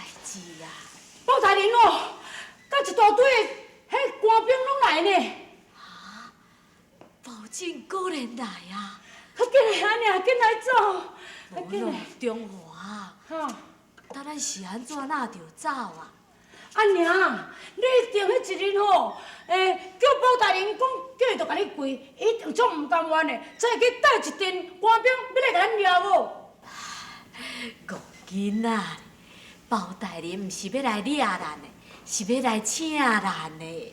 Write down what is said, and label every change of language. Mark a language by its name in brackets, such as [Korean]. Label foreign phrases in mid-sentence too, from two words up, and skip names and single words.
[Min Nan Chinese] 是啊，包大人哦，甲一大堆的迄官兵拢来呢。保证果然来啊！快紧来，安尼紧来走，快无咯紧来。，中华，哈，等咱是安怎哪着走啊？阿娘，你一定迄一日吼，叫包大人讲，叫伊就甲你跪，一定总唔甘愿的，再去带一阵官兵要来甲咱抓无？戆囡仔，包大人毋是要来掠咱的，是要来请咱的，